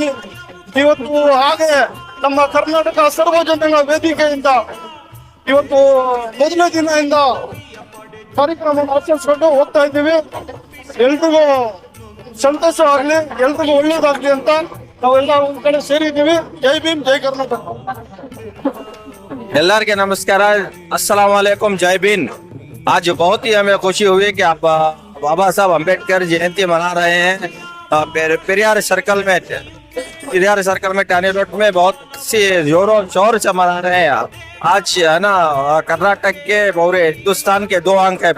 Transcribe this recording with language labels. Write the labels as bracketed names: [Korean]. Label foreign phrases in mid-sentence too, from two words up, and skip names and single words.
[Kannada] ಇವತ್ತು ಹಾಗೆ ನಮ್ಮ ಕರ್ನಾಟಕ ಸರ್ವಜನಾಂಗ ವೇದಿಕೆಯಿಂದ ಇವತ್ತು ಮೊದಲನೇ ದಿನದಿಂದ ಕಾರ್ಯಕ್ರಮವನ್ನು ಆಚರಿಸ್ಕೊಂಡು ಹೋಗ್ತಾ ಇದ್ದೀವಿ. ಎಲ್ರಿಗೂ ಸಂತೋಷ ಆಗ್ಲಿ, ಎಲ್ರಿಗೂ ಒಳ್ಳೇದಾಗ್ಲಿ ಅಂತ ನಾವೆಲ್ಲ ಒಂದ್ ಕಡೆ ಸೇರಿದ್ದೀವಿ. ಜೈ ಭೀಮ್, ಜೈ ಕರ್ನಾಟಕ. ಎಲ್ಲರಿಗೆ ನಮಸ್ಕಾರ, [Arabic] السلام عليكم, [Hindi] जय भीम. आज बहुत ही हमें खुशी हुई कि आप बाबा साहब अम्बेडकर जयंती मना रहे हैं. पेरियार सर्कल में टानी रोड में बहुत सी जोरों शोर से मना रहे हैं. आज है ना कर्नाटक के पूरे हिंदुस्तान के 2 अंक है.